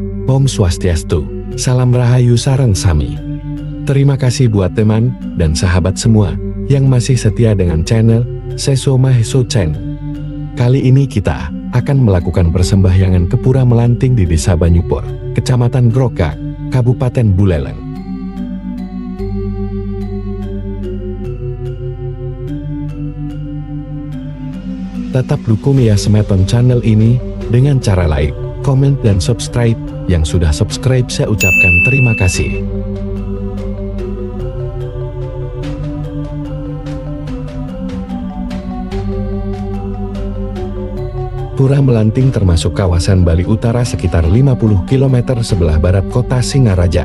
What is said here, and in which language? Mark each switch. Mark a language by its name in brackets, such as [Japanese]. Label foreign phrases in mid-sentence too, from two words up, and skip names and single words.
[Balinese] Om Swastiastu, salam rahayu sareng sami. [Indonesian] Terima kasih buat teman dan sahabat semua yang masih setia dengan channel Seso Maheso Chen. Kali ini kita akan melakukan persembahyangan ke Pura Melanting di Desa Banyupur, Kecamatan Grogak, Kabupaten Buleleng. Tetap dukung ya Semeton channel ini dengan cara like, komen, dan subscribe. Yang sudah subscribe saya ucapkan terima kasih. Pura Melanting termasuk kawasan Bali Utara sekitar 50 km sebelah barat kota Singaraja.